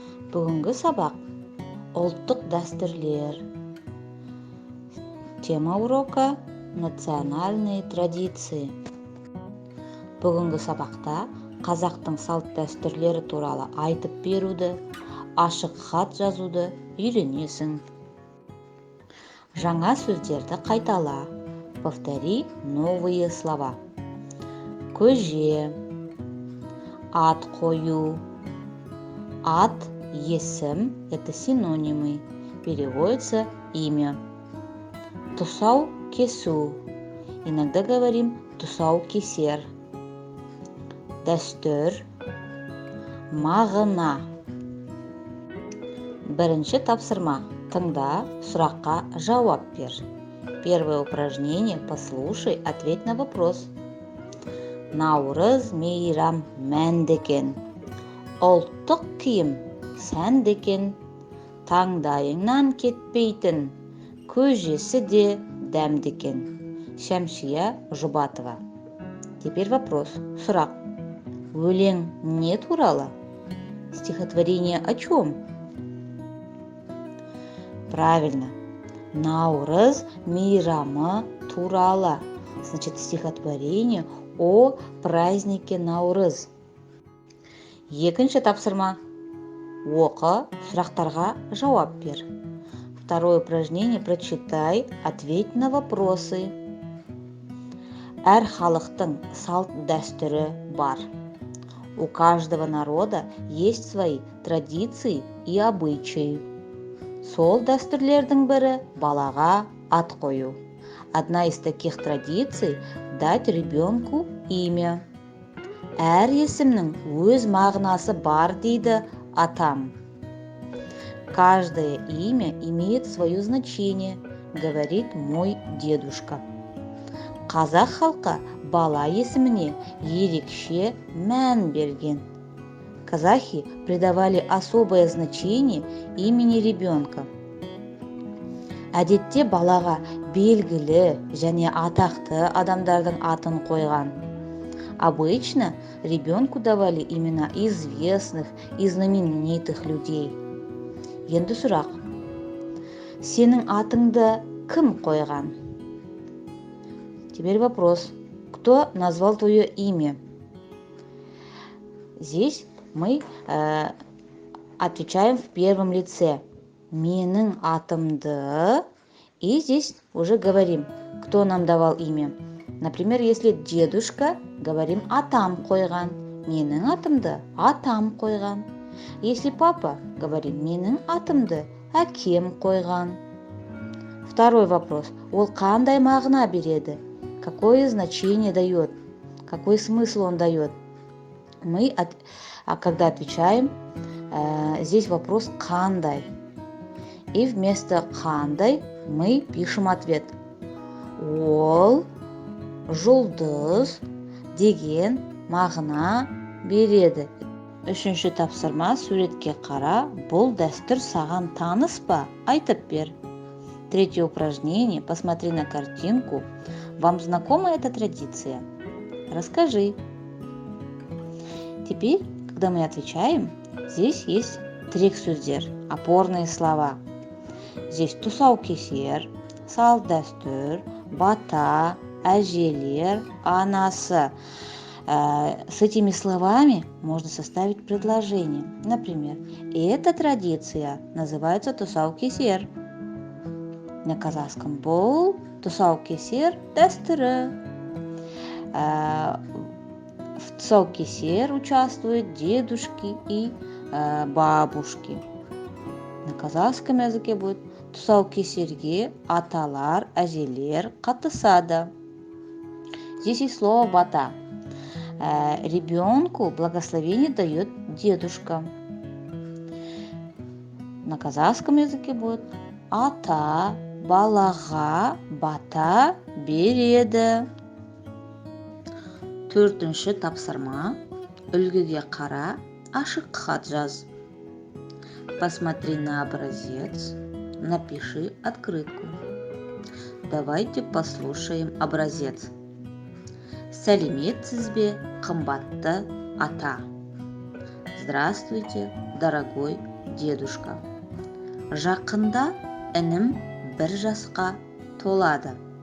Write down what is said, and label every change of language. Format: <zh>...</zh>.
<kk>Бүгінгі сабақ ұлттық дәстүрлер.</kk> <ru>Тема урока национальные традиции.</ru> <kk>Бүгінгі сабақта қазақтың салт дәстүрлері туралы айтып беруді, ашық хат жазуды үйренесің. Жаңа сөздерді қайтала.</kk> <ru>Повтори новые слова.</ru> <kk>Көже, ат қою. Ат, есім</kk> <ru>– это синонимы. Переводится имя.</ru> <kk>Тұсау кесу.</kk> <ru>Иногда говорим</ru> <kk>тұсау кесер. Дәстүр. Мағына. Бірінші тапсырма. Тыңда, сұраққа жауап бер.</kk> <ru>Первое упражнение. Послушай, ответь на вопрос.</ru> <kk>Наурыз мейрам мәндекен. Ұлттық киім сәндекен. Таңдайыңнан кетпейтін. Көжесі де дәмдекен.</kk> <ru>Шәмшия Жұбатова. Теперь вопрос.</ru> <kk>Сұрақ. Өлең не туралы?</kk> <ru>Стихотворение о чем? Правильно.</ru> <kk>Наурыз мейрамы туралы.</kk> <ru>Значит, стихотворение о празднике Наурыз.</ru> <kk>Екінші тапсырма. Оқы, сұрақтарға жауап бер.</kk> <ru>Второе упражнение. Прочитай, ответь на вопросы.</ru> <kk>Әр халықтың салт дәстүрі бар.</kk> <ru>У каждого народа есть свои традиции и обычаи.</ru> <kk>Сол дәстүрлердің бірі балаға ат қою.</kk> <ru>Одна из таких традиций – дать ребенку имя.</ru> <kk>Әр есімнің өз мағынасы бар дейді атам.</kk> <ru>Каждое имя имеет свое значение, говорит мой дедушка.</ru> <kk>Қазақ халқы бала есіміне ерекше мән берген.</kk> <ru>Казахи придавали особое значение имени ребенка.</ru> <kk>Әдетте балаға белгілі және атақты адамдардың атын қойған.</kk> <ru>Обычно ребенку давали имена известных и знаменитых людей.</ru> <kk>Енді сұрақ. Сенің атыңды кім қойған?</kk> <ru>Теперь вопрос. Кто назвал твое имя? Здесь мы отвечаем в первом лице.</ru> <kk>Менің атымды.</kk> <ru>И здесь уже говорим, кто нам давал имя. Например, если дедушка, говорим</ru> <kk>атам қойған. Менің атымды атам қойған.</kk> <ru>Если папа, говорим</ru> <kk>менің атымды әкем қойған.</kk> <ru>Второй вопрос.</ru> <kk>Ол қандай мағына береді?</kk> <ru>Какое значение дает? Какой смысл он дает? Когда отвечаем, здесь вопрос «қандай». И вместо «қандай» мы пишем ответ.</ru> <kk>Ол жұлдыз деген мағына береді. Үшінші тапсырма. Суретке қара. Бұл дәстүр саған таныс па? Айтып бер.</kk> <ru>Третье упражнение. Посмотри на картинку. Вам знакома эта традиция? Расскажи. Теперь, когда мы отвечаем, здесь есть</ru> <kk>тірек сөздер,</kk> <ru>опорные слова. Здесь</ru> <kk>тұсау кесер, салт дәстүр, бата, әжелер, анасы.</kk> <ru>С этими словами можно составить предложение. Например, эта традиция называется тұсау кесер. На казахском</ru> <kk>бұл тұсау кесер дәстүрі.</kk> <ru>В тұсау кесер участвуют дедушки и бабушки. На казахском языке будет</ru> <kk>тұсау кесерге аталар, әжелер қатысады.</kk> <ru>Здесь есть слово бата. Ребенку благословение дает дедушка. На казахском языке будет</ru> <kk>ата балаға бата береді. Төртінші тапсырма. Үлгіге қара, ашық хат жаз.</kk> <ru>Посмотри на образец, напиши открытку. Давайте послушаем образец.</ru> <kk>Сәлеметсіз бе, қымбатты ата.</kk> <ru>Здравствуйте, дорогой дедушка.</ru> <kk>Жақында інім 1 жасқа толады.</kk>